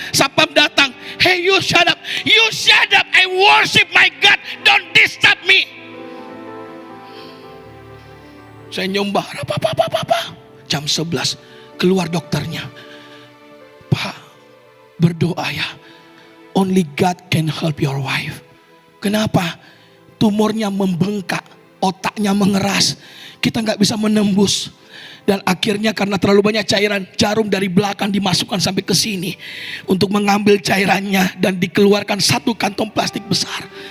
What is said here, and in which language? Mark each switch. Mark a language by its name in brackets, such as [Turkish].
[Indonesian] Sapam datang, [English] hey you shut up, I worship my God, don't disturb me. [Indonesian] Saya nyembah, jam 11 keluar dokternya. Pak, berdoa ya. [English] Only God can help your wife. [Indonesian] Kenapa? Tumornya membengkak, otaknya mengeras. Kita gak bisa menembus. Dan akhirnya karena terlalu banyak cairan, jarum dari belakang dimasukkan sampai ke sini. Untuk mengambil cairannya dan dikeluarkan satu kantong plastik besar.